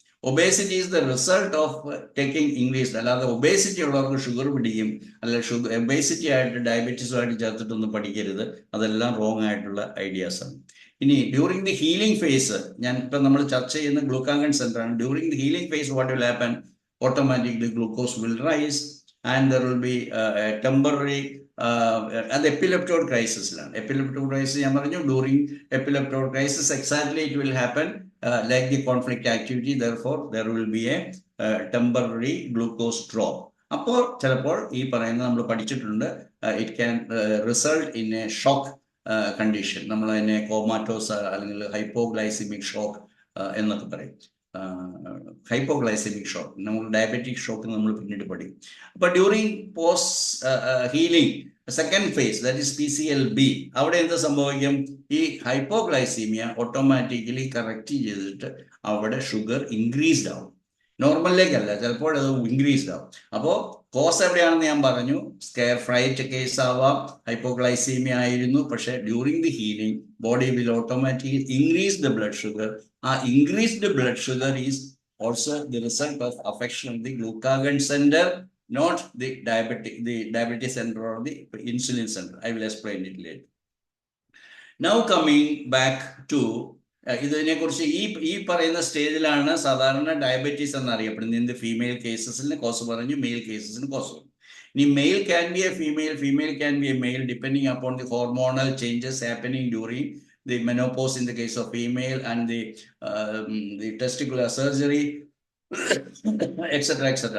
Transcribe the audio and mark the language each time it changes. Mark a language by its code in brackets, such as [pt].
[en] Obesity is the result of taking English. [ml] അല്ലാതെ obesity ഉള്ളവർക്ക് sugar പിടിക്കും, അല്ലെങ്കിൽ ഒബേസിറ്റി ആയിട്ട് ഡയബറ്റീസുമായിട്ട് ചേർത്തിട്ടൊന്നും പഠിക്കരുത്. അതെല്ലാം റോങ് ആയിട്ടുള്ള ഐഡിയാസ് ആണ്. ഇനി [en] during the healing phase, [ml] ഞാൻ ഇപ്പം നമ്മൾ ചർച്ച ചെയ്യുന്ന ഗ്ലൂക്കാഗൺ സെന്റർ ആണ്. [en] During the healing phase what will happen? Automatically glucose will rise, and there will be a temporary [ml] അത് എപ്പിലെപ്റ്റോഡ് ക്രൈസിസിലാണ്. [en] Epileptoid crisis ഞാൻ പറഞ്ഞു, during epileptoid crisis exactly it will happen like the conflict activity. therefore there will be a temporary glucose drop. [ml] അപ്പോൾ ചിലപ്പോൾ ഈ പറയുന്നത് നമ്മൾ പഠിച്ചിട്ടുണ്ട്, [en] It can result in a shock condition. [ml] നമ്മൾ അതിനെ കോമാറ്റോസ് അല്ലെങ്കിൽ ഹൈപ്പോഗ്ലൈസിമിക് ഷോക്ക് എന്നൊക്കെ പറയും. ഹൈപ്പോഗ്ലൈസെമിക് ഷോക്ക്, നമ്മൾ ഡയബറ്റിക് ഷോക്ക് നമ്മൾ പിന്നീട് പഠിക്കും. അപ്പൊ during post healing second phase that is PCLB. അവിടെ എന്ത് സംഭവിക്കും? ഈ ഹൈപ്പോഗ്ലൈസീമിയ ഓട്ടോമാറ്റിക്കലി കറക്റ്റ് ചെയ്തിട്ട് അവിടെ ഷുഗർ ഇൻക്രീസ്ഡ് ആവും. നോർമലിലേക്കല്ല, ചിലപ്പോൾ അത് ഇൻക്രീസ്ഡ് ആവും. അപ്പോൾ കോസ് എവിടെയാണെന്ന് ഞാൻ പറഞ്ഞു. [en] scare fright case ആവാം, [ml] ഹൈപ്പോഗ്ലൈസീമിയ ആയിരുന്നു, പക്ഷെ [en] During the healing body will automatically increase the blood sugar. ആ increased blood sugar is also the result of affection of the glucagon center, not the diabetes center or the insulin center. I will explain it later. Now coming back to [ml] ഇതിനെ കുറിച്ച് ഈ പറയുന്ന സ്റ്റേജിലാണ് സാധാരണ diabetes എന്നറിയപ്പെടുന്നത്. [en] in the [ml] female കേസസിന് cos പറഞ്ഞു, [en] Male കേസസിന് cause പറഞ്ഞു. ഇനി male can be a female, female can be a male, depending upon the hormonal changes happening during the menopause in the case of female, and the testicular surgery, etc.